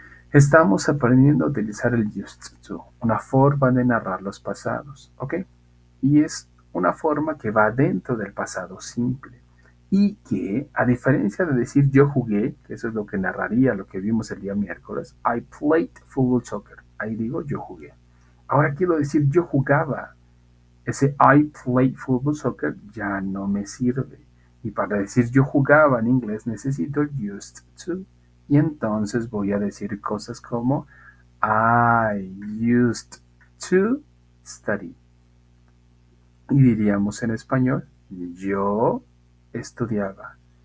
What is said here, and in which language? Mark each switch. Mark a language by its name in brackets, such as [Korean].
[Spanish] Estamos aprendiendo a utilizar el used to, una forma de narrar los pasados, ¿ok? Y es una forma que va dentro del pasado simple y que, a diferencia de decir yo jugué, que eso es lo que narraría lo que vimos el día miércoles, [English] I played football soccer, [Spanish] ahí digo yo jugué. Ahora quiero decir yo jugaba. Ese [English] I played football soccer [Spanish] ya no me sirve. Y para decir yo jugaba en inglés necesito el used to. Y entonces voy a decir cosas como [English] I used to study. [Spanish] Y diríamos en español, yo estudiaba.